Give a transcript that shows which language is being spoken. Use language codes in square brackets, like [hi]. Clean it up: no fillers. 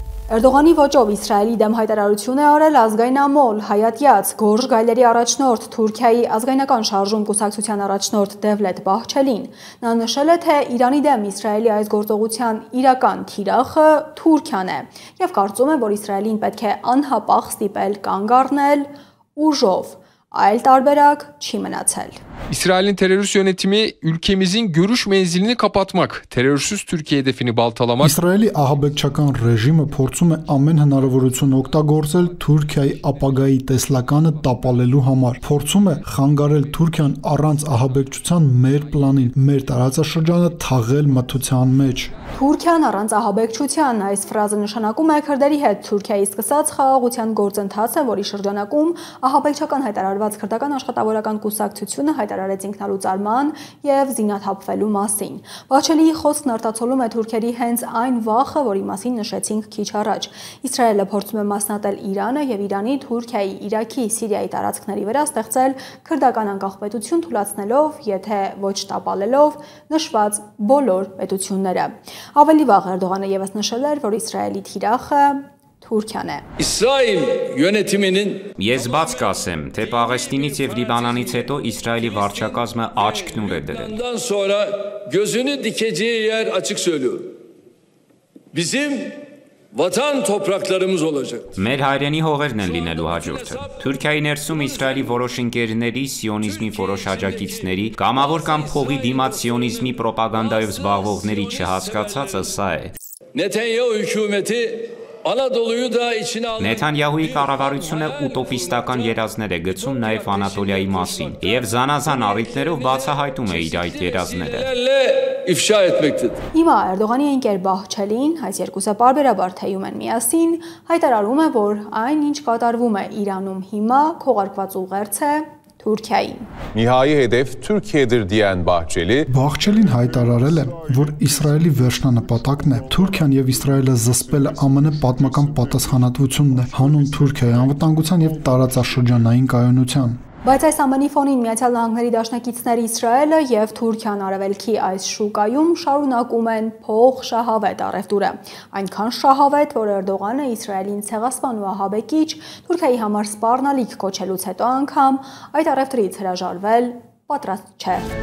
[hy] Էրդողանի ոճով Իսրայելի դեմ հայտարարություն է արել ազգայնամոլ Հայատյաց գորժ գայլերի առաջնորդ Թուրքիայի ազգայնական շարժում կուսակցության առաջնորդ Դևլետ Բահչելին։ Նա նշել է, թե Իրանի դեմ Իսրայելի այս գործողության իրական թիրախը Թուրքիան է եւ կարծում է, որ Իսրայելին պետք է անհապաղ ստիպել կանգ առնել ուժով, այլ տարբերակ չի մնացել։ [tr] İsrail'in terörist yönetimi ülkemizin görüş menzilini kapatmak, terörsüz Türkiye hedefini baltalamak. [hy] İsrailի ահաբեկչական ռեժիմը փորձում է ամեն հնարավորություն օգտագործել Թուրքիայի ապագայի տեսլականը տապալելու համար։ Փորձում է խանգարել Թուրքիան առանց ահաբեկչության մեր պլանին, մեր տարածաշրջանը թաղել մթության մեջ։ Թուրքիան առանց ահաբեկչության, այս ֆրազը նշանակում է քրդերի հետ Թուրքիայի սկսած խաղաղության գործընթացը, որի շրջանակում ահաբեկչական հայտարարված քրդական աշխատավորական կուսակցությունը հայտարարեց ինքնալուծարման եւ զինաթափվելու մասին։ Բաչելիի խոսքն արտացոլում է թուրքերի հենց այն վախը, որի մասին նշեցինք քիչ առաջ։ Իսրայելը փորձում է մասնատել Իրանը եւ Իրանի, Թուրքիայի, Իրաքի, Սիրիայի տարածքների վրա ստեղծել քրդական անկախ պետություն, թուլացնելով, եթե ոչ տապալելով, նշված բոլոր պետությունները։ Ավելի վաղ Էրդողանը եւս նշել էր, որ Իսրայելի թիրախը Թուրքիան է։ [tr] İsrail yönetiminin [hy] Ես բաց կասեմ, թե Պաղեստինից եւ Լիբանանից հետո Իսրայելի վարչակազմը աչքնուր է դրել։ [tr] Bundan sonra gözünü dikeceği yer açık söylüyorum. Bizim vatan topraklarımız olacak. [hy] Մեր հայրենի հողերն են լինելու հաջորդը։ Թուրքիայի ներսում Իսրայելի որոշ ընկերների, սիոնիզմի որոշ աջակիցների, կամավոր կամ փողի դիմաց սիոնիզմի պրոպագանդայով զբաղվողների չհասկացածը սա է։ [tr] Netanyahu hükümeti Anadolu'yu da içine aldı. [hy] Նեթանյահուի կառավարությունը ուտոպիստական երազներ է գցում նաև Անատոլիայի մասին եւ զանազան առիթներով բացահայտում է իր այդ երազները։ [tr] İfşa etmektedir. [hy] Հիմա Էրդողանի ընկեր Բահչելին, այս երկուսը պարբերաբար թեյում են միասին, հայտարարում է, որ այն, ինչ կատարվում է Իրանում հիմա, քողարկված ուղերձ է Թուրքիային։ [tr] Nihai hedef Türkiye'dir diyen Bahçeli, [hy] Բահչելին հայտարարել է, որ Իսրայելի վերջնանպատակն է Թուրքիան եւ Իսրայելը զսպելը ԱՄՆ պատմական պատասխանատվությունն է հանուն Թուրքիայի անվտանգության եւ տարածաշրջանային կայունության։ Բայց այս ամենի ֆոնին Միացյալ Նահանգների դաշնակիցներ Իսրայելը եւ Թուրքիան արևելքի այս շուկայում շարունակում են փող շահավետ առևտուրը։ Այնքան շահավետ, որ Էրդողանը Իսրայելին ցեղասպան ու ահաբեկիչ Թուրքիայի համար սպառնալիք կոչելուց հետո անգամ այդ առևտրից հրաժարվել պատրաստ չէ։